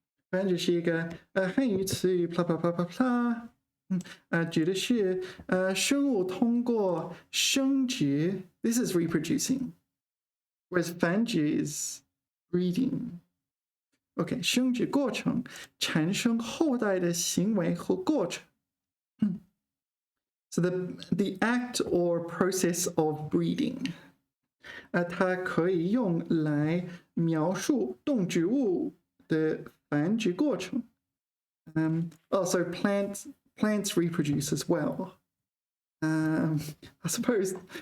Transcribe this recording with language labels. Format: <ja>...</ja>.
<zh>繁殖是一个汉语词语，blah blah blah blah blah。指的是生物通过生殖</zh> <en>，this is reproducing, whereas 繁殖 is breeding.</en> <zh>OK， 生殖过程产生后代的行为和过程。</zh> <en>So the act or process of breeding，</en> <zh>它可以用来描述动植物的繁殖过程。</zh> <en>Also plants reproduce as well. I suppose.</en>